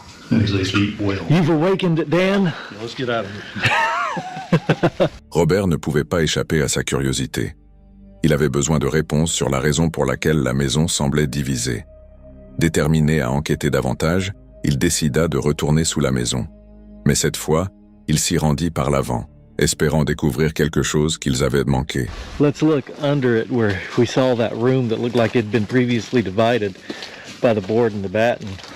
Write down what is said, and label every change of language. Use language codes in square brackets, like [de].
[en] There's a deep well. You've awakened it, Dan. Yeah, let's get out of here. [fr] Robert ne pouvait pas échapper à sa curiosité. Il avait besoin de réponses sur la raison pour laquelle la maison semblait divisée. Déterminé à enquêter davantage, il décida de retourner sous la maison. Mais cette fois, il s'y rendit par l'avant, espérant découvrir quelque chose qu'ils avaient manqué. [en] Let's look under it where we saw that room that looked like it had been previously divided by the board and the batten.